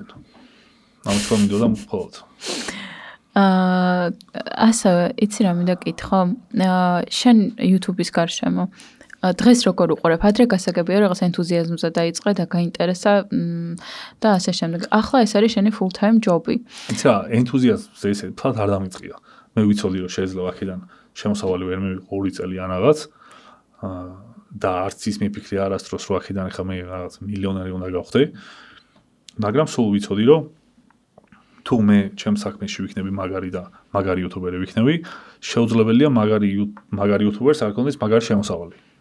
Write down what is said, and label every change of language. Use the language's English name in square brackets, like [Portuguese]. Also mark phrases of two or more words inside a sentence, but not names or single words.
[Georgian] ამით რომ მინდოდა მხოლოდ. ასევე იცი რა მინდა კითხო, შენ YouTube-ის გარშემო დღეს როგორ უყურებ? ადრე გასაგებია რაღაც ენთუზიაზმზე დაიწყე და გაინტერესა და ასე შემდეგ. ახლა ეს არის შენი [English] full time job- [Georgian] ი. იცი რა, ენთუზიაზმზე ესე თვალ არ დამიწყია. მე ვიცოდი რომ შეიძლება აქედან შემოსავალი ვერ მივიღო 2 წელი ან რაღაც და არც ის მიფიქრე არასდროს რომ აქედან ახლა მე რაღაც მილიონერი უნდა გავხდე. მაგრამ სულ ვიცოდი რომ თუ მე ჩემს საქმეში ვიქნები მაგარი და მაგარი YouTuber-ი ვიქნები, შეუძლებელია მაგარი YouTuber-ს არ ქონდეს მაგარი შემოსავალი.